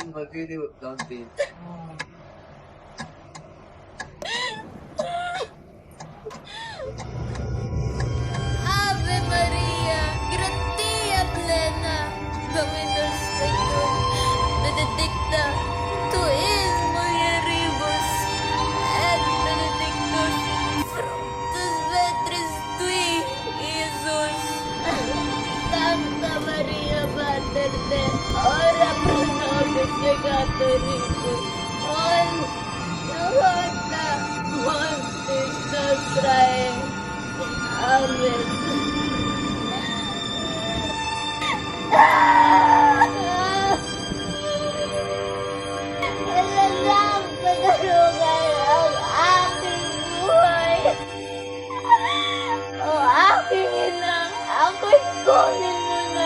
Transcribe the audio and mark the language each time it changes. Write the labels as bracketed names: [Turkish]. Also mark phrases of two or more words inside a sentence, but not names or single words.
[English] really don't be. [Latin] Ave Maria, gratia plena, Dominus tecum, benedicta, tu in mulieribus, et benedictus fructus ventris tui, Iesus. Santa Maria, Mater Dei, ora pro nobis peccatoribus, horta mortis nostrae. Amen. [Filipino] Ilang pagulungan ang aking buhay. O aking ina, ako'y kunin mo na.